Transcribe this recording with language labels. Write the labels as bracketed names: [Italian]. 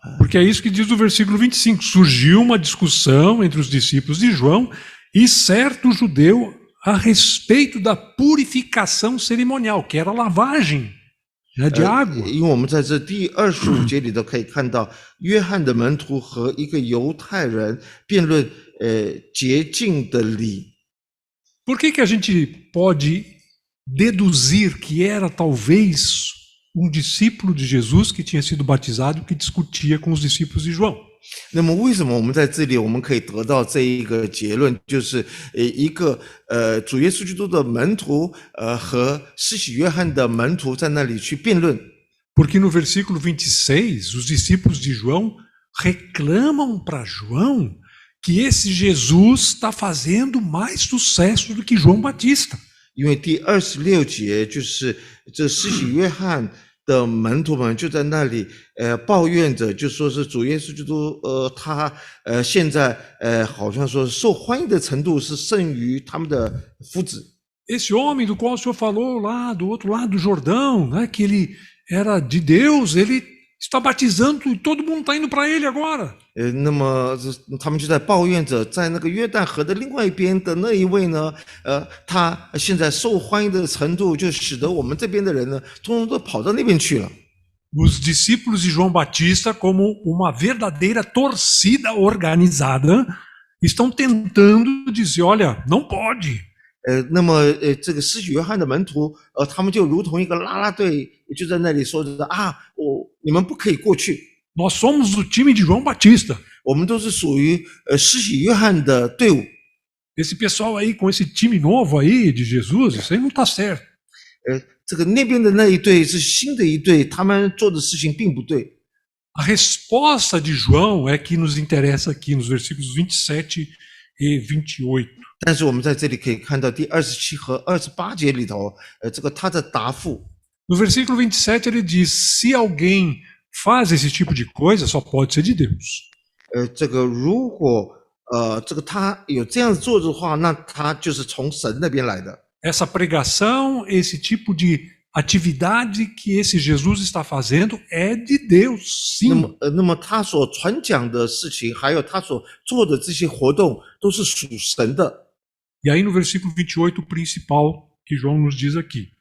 [Portuguese] Porque é isso que diz o versículo 25. Surgiu uma discussão entre os discípulos de João e certo judeu a respeito da purificação cerimonial, que era a lavagem de água. [Chinese] 因为我们在这第25节里头可以看到，约翰的门徒和一个犹太人辩论洁净的礼。 [Portuguese] Por que a gente pode deduzir que era talvez um discípulo de Jesus que tinha sido batizado que discutia com os discípulos de João? [Chinese] 那么为什么我们在这里我们可以得到这一个结论，就是一个主耶稣基督的门徒和施洗约翰的门徒在那里去辩论。 [Portuguese] Porque no versículo 26, os discípulos de João reclamam para João que esse Jesus está fazendo mais sucesso do que João Batista. [Chinese] 因为第26节就是这施洗约翰的门徒们就在那里抱怨着，就说是主耶稣基督他现在好像说受欢迎的程度是胜于他们的夫子。 [Portuguese] Esse homem do qual o senhor falou lá do outro lado do Jordão, né, que ele era de Deus, ele está batizando e todo mundo está indo para ele agora. [Chinese] 那么他们就在抱怨着，在那个约旦河的另外一边的那一位呢，他现在受欢迎的程度，就使得我们这边的人呢，通通都跑到那边去了。 [Portuguese] Os discípulos de João Batista, como uma verdadeira torcida organizada, estão tentando dizer, olha, não pode. [Chinese] 那么这个施洗约翰的门徒，他们就如同一个啦啦队，就在那里说着啊，你们不可以过去。 [Portuguese] Nós somos do time de João Batista. [Chinese] 我们都是属于施洗约翰的队伍。 [Portuguese] Esse pessoal aí com esse time novo aí de Jesus, isso aí não está certo. [Chinese] 这个那边的那一队是新的一队，他们做的事情并不对。 [Portuguese] A resposta de João é que nos interessa aqui nos versículos 27 e 28. [Chinese] 但是我们在这里可以看到第27和28节里头，这个他的答复。 [Portuguese] No versículo 27 ele diz: se alguém faz esse tipo de coisa, só pode ser de Deus. [Chinese] 这个如果这个他有这样做的话，那他就是从神那边来的。 [Portuguese] Essa pregação, esse tipo de atividade que esse Jesus está fazendo é de Deus, sim. [Chinese] 那么他所传讲的事情，还有他所做的这些活动，都是属神的。 [Portuguese] E aí no versículo 28 o principal que João nos diz aqui.